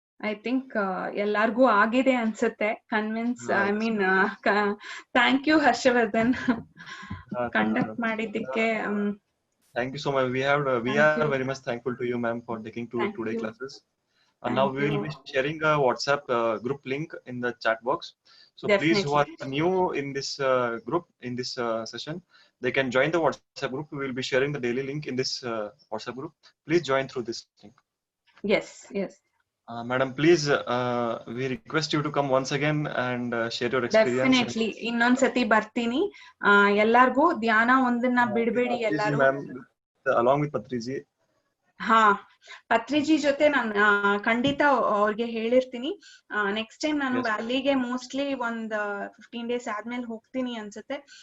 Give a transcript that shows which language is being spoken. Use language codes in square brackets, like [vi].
[en] I think [kn] ಎಲ್ಲಾರ್ಗೂ ಆಗಿದೆ ಅನ್ಸುತ್ತೆ convince. [en] I mean thank you Harshavardhan, conduct ಮಾಡಿದ್ದಕ್ಕೆ. Thank you so much. We are very much thankful to you, ma'am, for taking today classes. And now we will be sharing a WhatsApp group link in the chat box. So please, who are new in this group, in this session, they can join the WhatsApp group. We will be sharing the daily link in this WhatsApp group. Please join through this link. Yes. Madam, please, we request you to come once again and share your experience. [kn] Definitely. ಇನ್ನೊಂದ್ಸತಿ ಬರ್ತೀನಿ. ಎಲ್ಲಾರ್ಗೂ ಧ್ಯಾನ ಒಂದನ್ನ ಬಿಡ್ಬೇಡಿ ಎಲ್ಲಾರು. [en] Along with Patriji. [kn] ಹಾ, ಪತ್ರಿಜಿ ಜೊತೆ ನಾನು ಖಂಡಿತ ಅವ್ರಿಗೆ ಹೇಳಿರ್ತೀನಿ. ನೆಕ್ಸ್ಟ್ ಟೈಮ್ ನಾನು ವ್ಯಾಲಿಗೆ ಮೋಸ್ಟ್ಲಿ ಒಂದ್ 15 days ಆದ್ಮೇಲೆ ಹೋಗ್ತೀನಿ ಅನ್ಸುತ್ತೆ.